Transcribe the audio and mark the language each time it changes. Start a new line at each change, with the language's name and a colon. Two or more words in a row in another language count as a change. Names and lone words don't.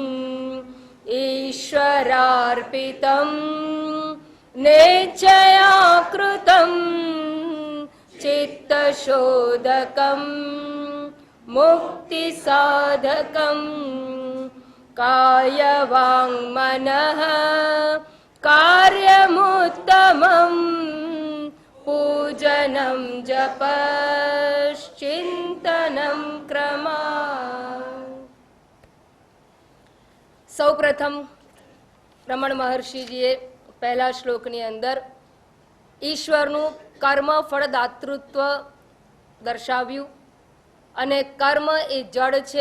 Sanskrit: ईश्वरार्पितं नेच्छया कृतं चित्तशोधकं मुक्तिसाधकं कायवाङ्मनः कार्यमुत्तमं पूजनं जपश्चिन्तनं क्रमा।
Gujarati: સૌપ્રથમ રમણ મહર્ષિજીએ પહેલા શ્લોકની અંદર ઈશ્વરનું કર્મ ફળદાતૃત્વ દર્શાવ્યું અને કર્મ એ જડ છે.